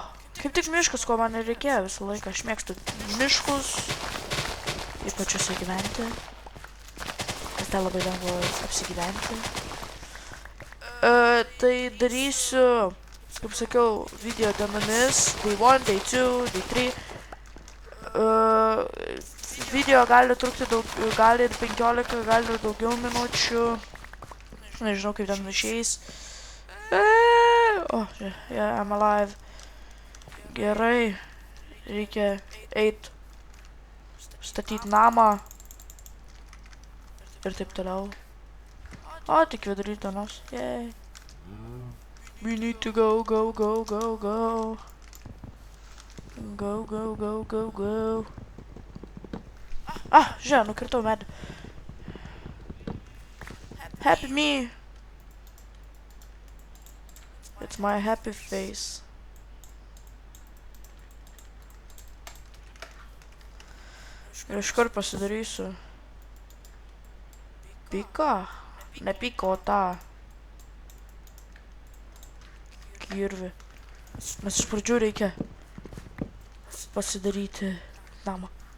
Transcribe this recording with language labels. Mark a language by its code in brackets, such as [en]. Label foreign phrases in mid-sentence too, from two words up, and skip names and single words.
[lt] Kaip tik miškas, ko man nereikėjo visą laiką. Aš mėgstu miškus. Ypač juose gyventi. Nes ten labai lengva apsigyventi. Tai darysiu, kaip sakiau, video dienomis. [en] Day 1, day 2, day 3. [lt] Video gali trukti gali ir 15, gali ir daugiau minučių. Nežinau, kaip ten išeis. [en] Oh, yeah, I'm alive. [lt] Gerai. Reikia eit. Statyti namą. Ir taip toliau. O, tik vidury dienos. [en] Yay. We need to go. Go. [lt] Ah, žiūrėjau, nukirtau medį. [en] Happy me. It's my happy face. [lt] Ir iškart pasidarysiu. Pika? Ne pika, o tą. Kirvį. Nes iš pradžių reikia pasidaryti namą.